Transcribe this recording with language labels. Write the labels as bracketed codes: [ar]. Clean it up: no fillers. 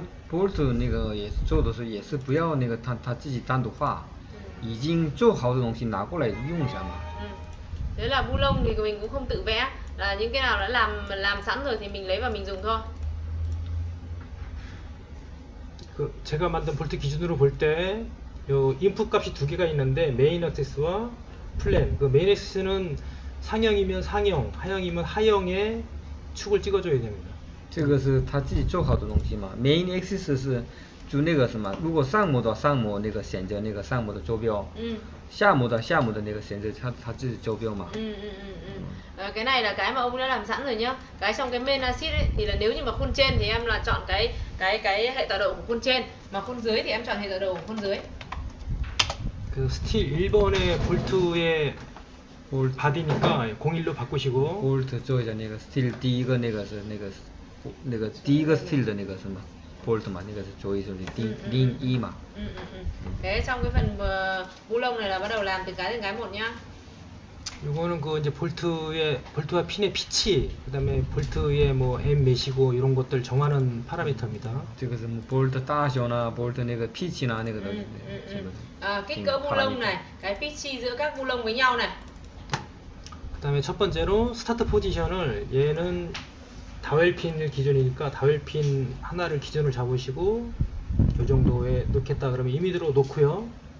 [zh] bolt 那个也是做的时候也是不要那个他自己单独画，已经做好的东西拿过来用一下嘛。 [vi] Thế là bu lông thì mình cũng không tự vẽ, là những cái nào đã làm sẵn rồi thì mình lấy và mình dùng thôi. [ko] 그 제가 만든 볼트 기준으로 볼 때 요 인풋 값이 두 개가 있는데 메인 액세스와 플랜. 그 메인 액세스는 상형이면 상형, 하형이면 하형의 축을 찍어줘야 됩니다. [zh] 这个是他自己做好的东西嘛。main axis 是就那个什么，如果上模到上模那个选择那个上模的坐标，下模到下模的那个选择他自己坐标嘛。 [vi] Cái này là cái mà ông đã làm sẵn rồi nhá. Cái trong cái main axis ấy, thì là nếu như mà khuôn trên thì em là chọn cái hệ tọa độ của khuôn trên, mà khuôn dưới thì em chọn hệ tọa độ của khuôn dưới. [ko] 그 스틸 1번의 볼트의 바디니까 01로 바꾸시고 [zh] bolt 做一下那个 steel 第一个那个是那个第一个 steel 的那个什么 bolt 嘛，那个是做一下零一嘛。 [vi] Thế trong cái phần bu lông này là bắt đầu làm từ cái một nhá. [ko] 요거는 그 이제 볼트와 핀의 피치, 그다음에 볼트의 뭐 M 몇이고 이런 것들 정하는 파라미터입니다. [zh] 这个什么 bolt 大小呢 bolt 那个 pitch 呢那个的。 [vi] Kích cỡ bu lông này, cái pitch giữa các bu lông với nhau này. [ko] 그다음에 첫 번째로 스타트 포지션을 얘는 다웰핀을 기준이니까 다웰핀 하나를 기준을 잡으시고 이 정도에 놓겠다 그러면 임의대로 놓고요.